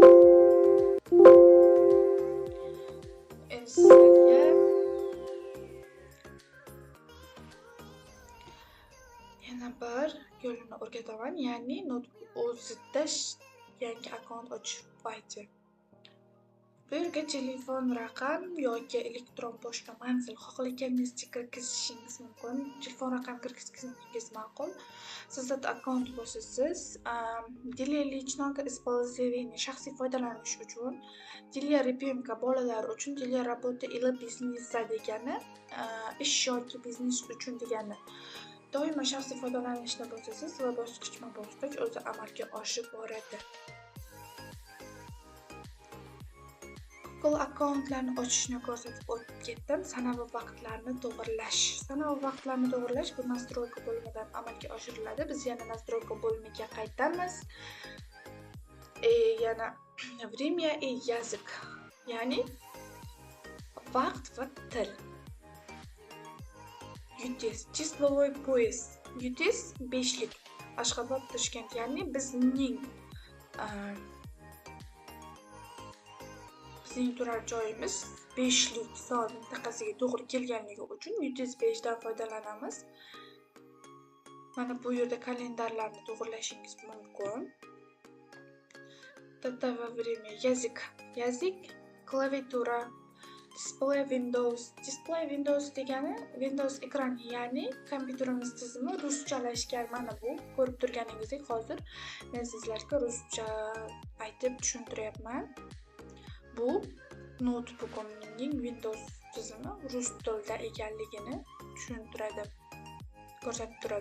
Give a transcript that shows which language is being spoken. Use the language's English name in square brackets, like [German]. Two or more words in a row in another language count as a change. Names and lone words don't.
[Uzbek] Endi sizlarga yana bir yo'lini o'rgataman, ya'ni o'zida yangi akkaunt ochish payti. Bu yerga telefon raqam yoki elektron pochta manzil xohlaganingizcha kirgizishingiz mumkin. Telefon raqam kirgizganingiz ma'qul. Siz akkaunt bosasiz. [Russian] Для личного использования, [Uzbek] shaxsiy foydalanish uchun, [Russian] для ребенка, [Uzbek] bolalar uchun, [Russian] для работы или бизнеса [Uzbek] degani, ish yoki biznes uchun degani. doimo shaxsiy foydalanishda bo'lsangiz va bosqichma-bosqich o'zi amalga oshib boradi. Google akkauntlarni ochishni ko'rsatib o'tib ketdim. Sana va vaqtlarni to'g'irlash. Sana va vaqtlarni to'g'irlash bu nastroyka bo'limidan amalga oshiriladi. Biz yana nastroyka bo'limiga qaytamiz. [Russian] Yana время и язык. [Uzbek] Ya'ni vaqt va til. Yutis, [Russian] числовой пояс. [Uzbek] Yutis 5lik. Ashxobod, Toshkent, ya'ni bizning turar joyimiz 5lik soat mintaqasiga to'g'ri kelganligi uchun 105 dan foydalanamiz. Mana bu yerda kalendarlarni to'g'irlashingiz mumkin. Data va [Russian] время, язык. Язык, [Uzbek] klaviatura, display Windows. Display Windows degani Windows ekrani, ya'ni kompyuterimiz tizimi ruschalashgan. Mana bu ko'rib turganingizdek hozir men sizlarga ruscha aytib tushuntiryapman. Bu notebookimning Windows tizimi rus tilida ekanligini tushuntiradi, ko'rsatib turadi.